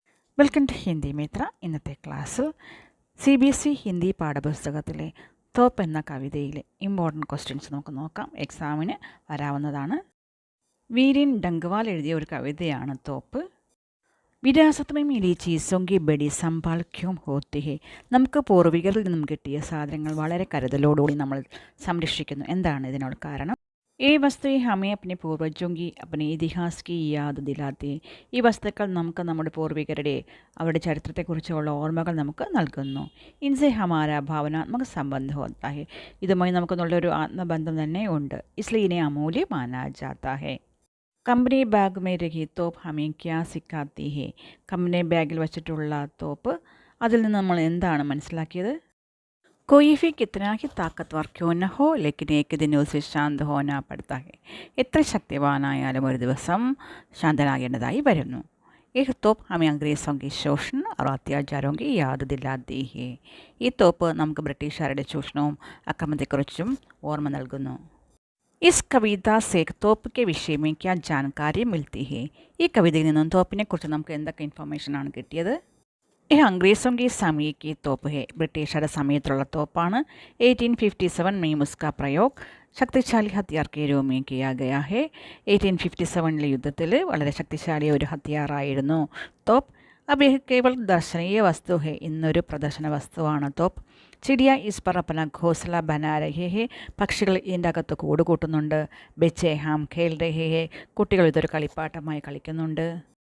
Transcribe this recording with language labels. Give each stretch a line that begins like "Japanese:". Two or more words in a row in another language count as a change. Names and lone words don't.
English: Welcome to Hindi Mitra.
Malayalam: ഇന്നത്തെ ക്ലാസ്സിൽ CBSE ഹിന്ദി പാഠപുസ്തകത്തിലെ തോപ്പ് എന്ന കവിതയിലെ
English: important questions
Malayalam: നമുക്ക് നോക്കാം. എക്സാമിന് വരാവുന്നതാണ്. വീരൻ ഡംഗ്വാൽ എഴുതിയ ഒരു കവിതയാണ് തോപ്പ്.
Hindi: വിരാസത്ത് में मिली चीज़ों की बड़ी संभाल क्यों होती है.
Malayalam: നമുക്ക് പൂർവികരിൽ നിന്നും കിട്ടിയ സാധനങ്ങൾ വളരെ കരുതലോടുകൂടി നമ്മൾ സംരക്ഷിക്കുന്നു. എന്താണ് ഇതിനുള്ള കാരണം?
Hindi: ये वस्तुएँ हमें अपने पूर्वजों की अपने इतिहास की याद दिलाती.
Malayalam: ഈ വസ്തുക്കൾ നമുക്ക് നമ്മുടെ പൂർവികരുടെ അവരുടെ ചരിത്രത്തെക്കുറിച്ചുള്ള ഓർമ്മകൾ നമുക്ക് നൽകുന്നു.
Hindi: इनसे हमारा भावनात्मक संबंध होता है.
Malayalam: ഇതുമായി നമുക്ക് നല്ലൊരു ആത്മബന്ധം തന്നെ ഉണ്ട്.
Hindi: इसलिए इन्हें अमूल्य माना जाता है. कंपनी बाग में रही तोप हमें क्या सिखाती है.
Malayalam: കമ്പനി ബാഗിൽ വച്ചിട്ടുള്ള തോപ്പ്, അതിൽ നിന്ന് നമ്മൾ എന്താണ് മനസ്സിലാക്കിയത്?
Hindi: कोई भी कितना ही ताकतवर क्यों न हो लेकिन एक दिन उसे शांत होना पड़ता है.
Malayalam: എത്ര ശക്തിവാനായാലും ഒരു ദിവസം ശാന്തനാകേണ്ടതായി വരുന്നു.
Hindi: एक तोप हमें अंग्रेज़ों की शोषण और अत्याचारों की याद दिलाती है.
Malayalam: ഈ തോപ്പ് നമുക്ക് ബ്രിട്ടീഷുകാരുടെ ചൂഷണവും അക്രമത്തെക്കുറിച്ചും ഓർമ്മ നൽകുന്നു.
Hindi: इस कविता से തോപ്പ് के विषय में क्या जानकारी मिलती है.
Malayalam: ഈ കവിതയിൽ നിന്നും തോപ്പിനെക്കുറിച്ച് നമുക്ക് എന്തൊക്കെ ഇൻഫർമേഷനാണ് കിട്ടിയത്?
Hindi: यह अंग्रेज़ों की समय की तोप है.
Malayalam: ബ്രിട്ടീഷുകാരുടെ സമയത്തുള്ള തോപ്പാണ്.
Hindi: 1857 में उसका प्रयोग शक्तिशाली हथियार के रूप में किया गया है.
Malayalam: 1857 യുദ്ധത്തിൽ വളരെ ശക്തിശാലിയ ഒരു ഹത്യാറായിരുന്നു തോപ്പ്.
Hindi: अब यह केवल दर्शनीय वस्तु है.
Malayalam: ഇന്നൊരു പ്രദർശന വസ്തുവാണ് തോപ്പ്.
Hindi: चिड़िया इस पर अपना घोंसला बना रहे हैं.
Malayalam: പക്ഷികൾ ഇതിൻ്റെ അകത്ത് കൂട് കൂട്ടുന്നുണ്ട്.
Hindi: बच्चे हाँ खेल रहे हैं.
Malayalam: കുട്ടികൾ ഇതൊരു കളിപ്പാട്ടമായി കളിക്കുന്നുണ്ട്.